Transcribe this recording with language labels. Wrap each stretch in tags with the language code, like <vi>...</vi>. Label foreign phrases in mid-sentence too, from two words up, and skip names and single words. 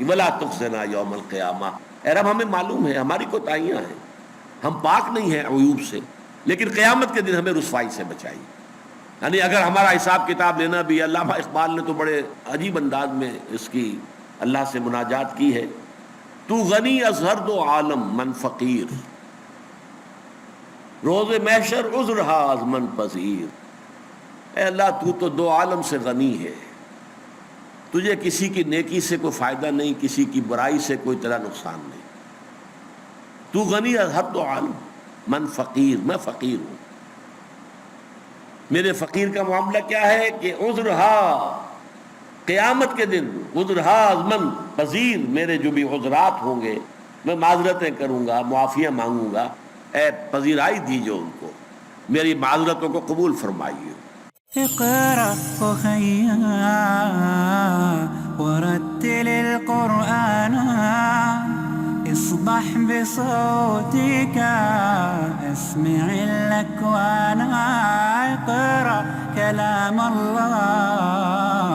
<ar>ولا تخزنا یوم القیامہ,</ar> <ur>اے رب ہمیں معلوم ہے ہماری کوتاہیاں ہیں, ہم پاک نہیں ہیں عیوب سے, لیکن قیامت کے دن ہمیں رسوائی سے بچائی. یعنی اگر ہمارا حساب کتاب لینا بھی, علامہ اقبال نے تو بڑے عجیب انداز میں اس کی اللہ سے مناجات کی ہے.</ur> <fa>تو غنی از ہر دو عالم من فقیر, روز محشر عذر ہا از من پذیر.</fa> <ur>اے اللہ تو تو دو عالم سے غنی ہے, تجھے کسی کی نیکی سے کوئی فائدہ نہیں, کسی کی برائی سے کوئی تیرا نقصان نہیں.</ur> <fa>تو غنی از ہر دو عالم من فقیر,</fa> <ur>میں فقیر ہوں. میرے فقیر کا معاملہ کیا ہے کہ عذر ہا, قیامت کے دن</ur> <fa>عذر ہا از من پذیر,</fa> <ur>میرے جو بھی عذرات ہوں گے میں معذرتیں کروں گا, معافیاں مانگوں گا, اے پذیرائی دیجو ان کو, میری معذرتوں کو قبول فرمائیے.</ur> <ar>اقرأ أخيا ورتل القرآن اصبح بصوتك اسمع الأكوان. اقرأ كلام الله</ar>